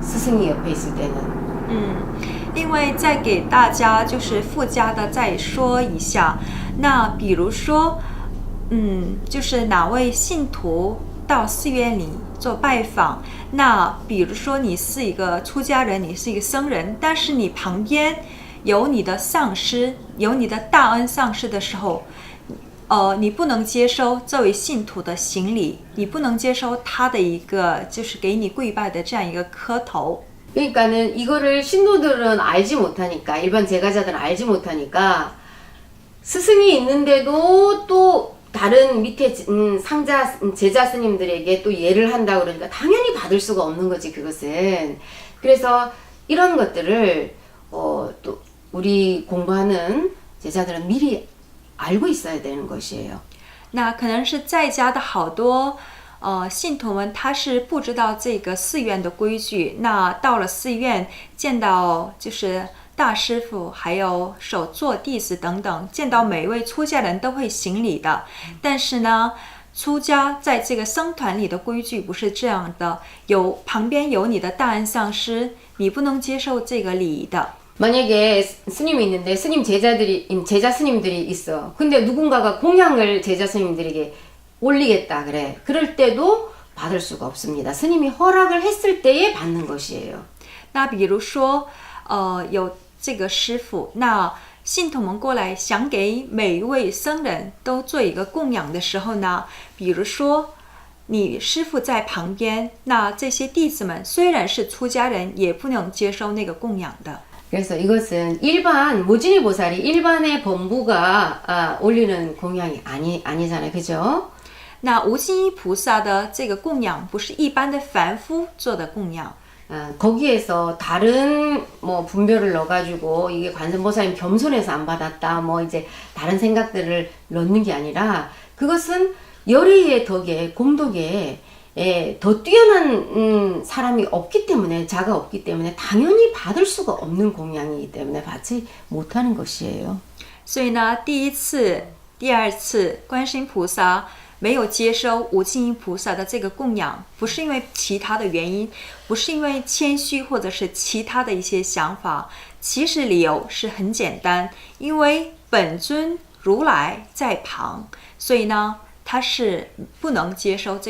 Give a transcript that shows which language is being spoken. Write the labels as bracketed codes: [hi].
[ko] 스승이 옆에 있을 때는. [zh] 另外再给大家就是附加的再说一下，那比如说，就是哪位信徒到寺院里做拜访，那比如说你是一个出家人，你是一个僧人，但是你旁边有你的上师，有你的大恩上师的时候，你不能接收这位信徒的行礼，你不能接收他的一个就是给你跪拜的这样一个磕头。 [ko] 그러니까는 이거를 신도들은 알지 못하니까, 일반 제가자들은 알지 못하니까 스승이 있는데도 또 다른 밑에 상자 제자 스님들에게 또 예를 한다 그러니까 당연히 받을 수가 없는 거지 그것은. 그래서 이런 것들을 또 우리 공부하는 제자들은 미리 알고 있어야 되는 것이에요. [zh] 那可能是在家的好多信徒们他是不知道这个寺院的规矩，那到了寺院见到就是大师傅还有手座弟子等等，见到每一位出家人都会行礼的。但是呢，出家在这个僧团里的规矩不是这样的，旁边有你的大恩上师，你不能接受这个礼的。 [ko] 만약에 스님이 있는데 제자 스님들이 있어. 근데 누군가가 공양을 제자 스님들에게 올리겠다 그래. 그럴 때도 받을 수가 없습니다. 스님이 허락을 했을 때에 받는 것이에요. [zh] 那比如说，有这个师傅，那信徒们过来想给每一位僧人都做一个供养的时候呢，比如说你师傅在旁边，那这些弟子们虽然是出家人，也不能接受那个供养的。 [ko] 그래서 이것은 일반 모진이 보살이 일반의 범부가 올리는 공양이 아니잖아요, 그죠? [zh] 那无尽意菩萨的这个供养不是一般的凡夫做的供养。 [ko] 거기에서 다른 뭐 분별을 넣어가지고 이게 관세음보살님 겸손해서 안 받았다, 뭐 이제 다른 생각들을 넣는 게 아니라 그것은 열의의 덕에 공덕에 더 뛰어난 사람이 없기 때문에 자가 없기 때문에 당연히 받을 수가 없는 공양이기 때문에 받지 못하는 것이에요. [zh] 所以呢，第一次、第二次，观世音菩萨没有接收无尽意菩萨的这个供养，不是因为其他的原因，不是因为谦虚或者是其他的一些想法，其实理由是很简单，因为本尊如来在旁，所以呢，他是不能接收这个